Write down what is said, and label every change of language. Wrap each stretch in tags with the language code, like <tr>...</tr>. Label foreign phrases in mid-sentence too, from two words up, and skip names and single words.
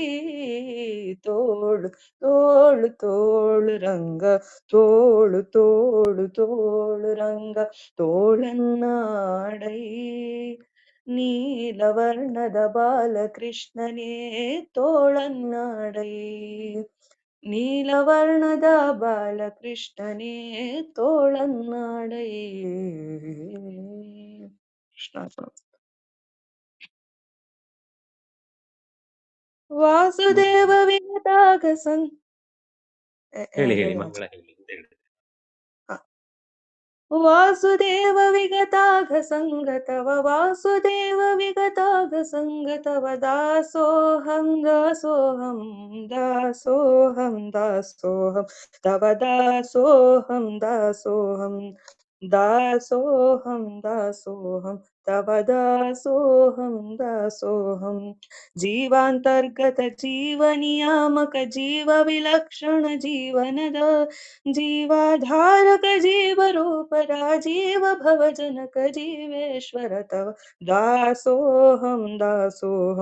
<kn>ತೋಳು ತೋಳು ತೋಳು ರಂಗ ತೋಳು ತೋಳು ತೋಳು ರಂಗ ತೋಳನ್ನಾಡೈ ನೀಲವರ್ಣದ ಬಾಲಕೃಷ್ಣನೇ ತೋಳನ್ನಾಡೈ ನೀಲವರ್ಣದ ಬಾಲಕೃಷ್ಣನೇ ತೋಳನ್ನಾಡೈ ಕೃಷ್ಣಾರ್ಪಣ.</kn> <sa>ವಾಸುದೇವ ವಿಗತಾಗ</sa> <kn>ಹೇಳಿ ಹೇಳಿ ಮಂಗಳ ಹೇಳಿ ಅಂತ ಹೇಳಿ.</kn> <sa>ವಾಸುದೇವ ವಿಗತಾಘ ಸಂಗತವ ವಾಸುದೇವ ವಿಗತಾಘ ಸಂಗತವ ದಾಸೋಹಂ ದಾಸೋಹಂ ದಾಸೋಹಂ ದಾಸೋಹಂ ತವ ದಾಸೋಹಂ ದಾಸೋಹಂ ದಾಸೋಹಂ ದಾಸೋಹಂ ತವ ದಾಸೋಹಂ ದಾಸೋಹಂ ಜೀವಾಂತರ್ಗತ ಜೀವ ನಿಯಾಮಕ ಜೀವ ವಿಲಕ್ಷಣ ಜೀವನದ ಜೀವಾಧಾರಕ ಜೀವರೂಪ ರಾಜೀವ ಭವಜನಕ ಜೀವೇಶ್ವರ ತವ ದಾಸೋಹಂ ದಾಸೋಹಂ</sa>